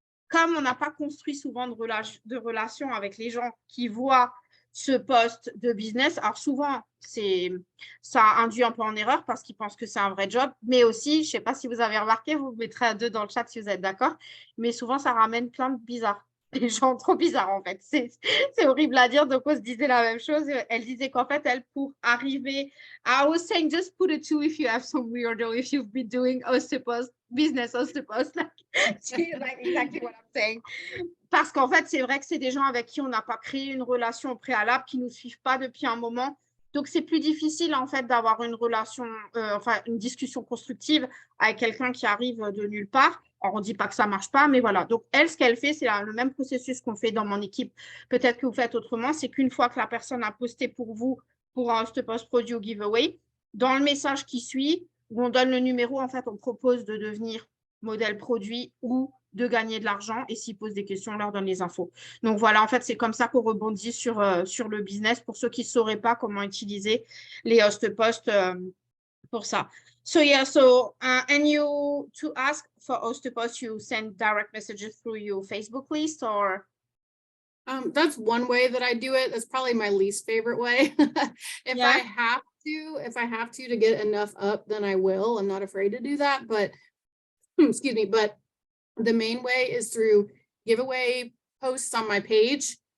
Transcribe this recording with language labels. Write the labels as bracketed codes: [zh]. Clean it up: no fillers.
[fr] Comme on n'a pas construit souvent de relations avec les gens qui voient ce poste de business, alors souvent, ça induit un peu en erreur parce qu'ils pensent que c'est un vrai job, mais aussi, je ne sais pas si vous avez remarqué, vous mettrez à 2 dans le chat si vous êtes d'accord, mais souvent, ça ramène plein de bizarres. Les gens trop bizarres, en fait. C'est horrible à dire, donc on se disait la même chose. Elle disait qu'en fait, elle, pour arriver, [en] I was saying, just put a 2 if you have some weirdo, if you've been doing business host-post, like exactly what I'm saying. [fr] Parce qu'en fait, c'est vrai que c'est des gens avec qui on n'a pas créé une relation au préalable, qui ne nous suivent pas depuis un moment. Donc, c'est plus difficile, en fait, d'avoir une relation, enfin, une discussion constructive avec quelqu'un qui arrive de nulle part. Alors, on ne dit pas que ça ne marche pas, mais voilà. Donc, elle, ce qu'elle fait, c'est le même processus qu'on fait dans mon équipe. Peut-être que vous faites autrement. C'est qu'une fois que la personne a posté pour vous, pour un post produit ou giveaway, dans le message qui suit, où on donne le numéro, en fait, on propose de devenir modèle produit ou de gagner de l'argent. Et s'ils posent des questions, on leur donne les infos. Donc voilà, en fait, c'est comme ça qu'on rebondit sur le business pour ceux qui ne sauraient pas comment utiliser les host posts pour ça. [en] So yeah, and you, to ask for host posts, you send direct messages through your Facebook list or? That's one way that I do it. That's probably my least favorite way. If I have to get enough up, then I will. I'm not afraid to do that, but excuse me, but the main way is through giveaway posts on my page.